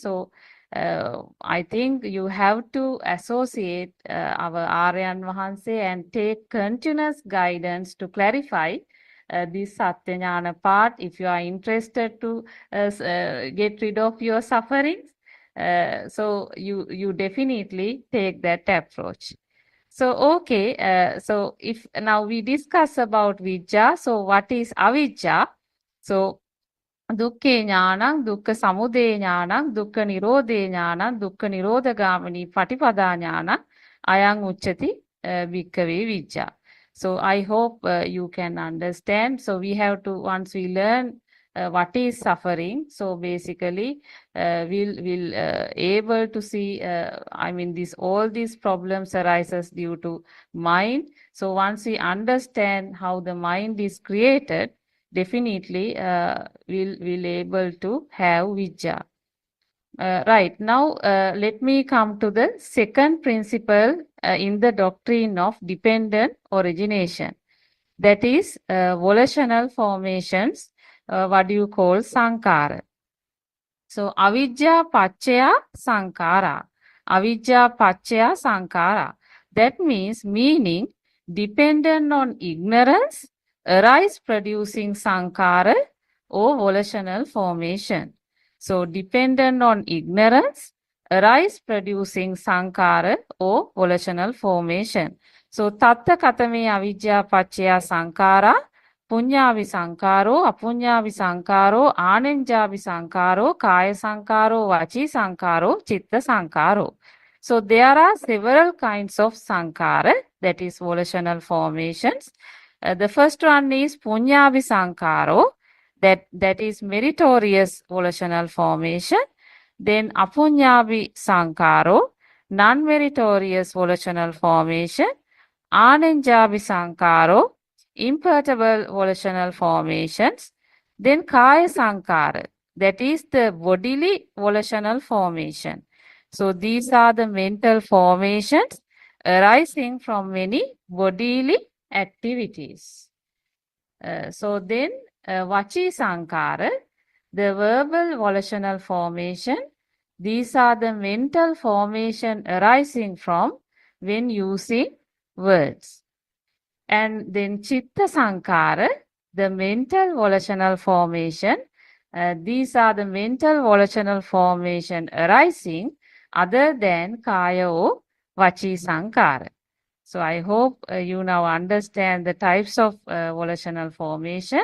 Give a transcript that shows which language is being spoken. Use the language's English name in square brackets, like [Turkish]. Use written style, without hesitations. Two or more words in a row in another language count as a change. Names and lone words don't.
[English] So I think you have to associate our [Sinhala] Aryan Vahanse [English] and take continuous guidance to clarify this [Sanskrit] Satya Jnana [English] part. If you are interested to get rid of your sufferings, so you definitely take that approach. So okay, so if now we discuss about Vijja, so what is Avijja? [Pali] So දුක්ඛේ ඥානං දුක්ඛ සමුදය ඥානං දුක්ඛ නිරෝධේ ඥානං දුක්ඛ නිරෝධගාමිනී පටිපදා ඥානං අයං උච්චති භික්ඛවේ විජ්ජා. [English] So I hope you can understand. So we have to, once we learn what is suffering, so basically we'll able to see, I mean, all these problems arises due to mind. So once we understand how the mind is created, definitely we'll able to have vijja. Right, now let me come to the second principle in the doctrine of dependent origination. That is volitional formations, what do you call sankara. [Pali] So avijja paccaya sankara. Avijja paccaya sankara. That means meaning dependent on ignorance, arise producing sankara or volitional formation. So dependent on ignorance, arise producing sankara or volitional formation. So tatta katame avijja paccaya sankara. Punyavi sankaro, apunyavi sankaro, anenjavi sankaro, kaya sankaro, vachi sankaro, chitta sankaro. [English] So there are several kinds of sankara, that is volitional formations. The first one is [Pali] punyavi sankaro, [English] that is meritorious volitional formation. Then [Pali] apunyavi sankaro, [English] non-meritorious volitional formation. [Pali] Anenjavi sankaro, [English] imperturbable volitional formations. Then [Pali] kaya sankara, [English] that is the bodily volitional formation. So these are the mental formations arising from many bodily activities. So then [Pali] vachi sankara, [English] the verbal volitional formation. These are the mental formation arising from when using words. And then [Pali] chitta sankara, [English] the mental volitional formation. These are the mental volitional formation arising other than kaya or [Pali] vachi sankara. [English] So I hope you now understand the types of volitional formation.